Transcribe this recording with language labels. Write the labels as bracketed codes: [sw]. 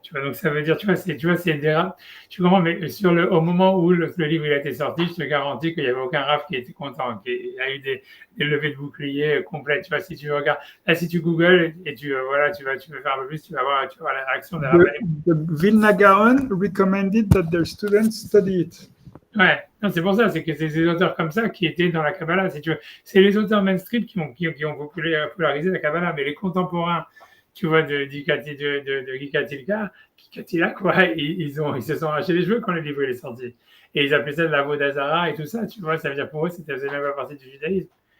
[fr] Tu vois, donc ça veut dire, c'est des rafs. Tu comprends, mais au moment où le livre il a été sorti, je te garantis qu'il n'y avait aucun raf qui était content, qu'il y a eu des levées de boucliers complètes. Tu vois, si tu regardes, là, si tu googles et tu veux faire un peu plus, tu vas voir la réaction des rabbins. [en] The Vilna Gaon recommended that their students study it. [fr] Ouais, non, c'est pour ça, c'est que c'est des auteurs comme ça qui étaient dans la Kabbalah, si tu veux. C'est les auteurs mainstream qui ont popularisé la Kabbalah, mais les contemporains tu vois, de Gikatila, quoi, ils se sont arrachés les cheveux quand le livre est sorti. Et ils appelaient ça de la Vodazara et tout ça, tu vois, ça veut dire pour eux, c'était même pas partie du judaïsme.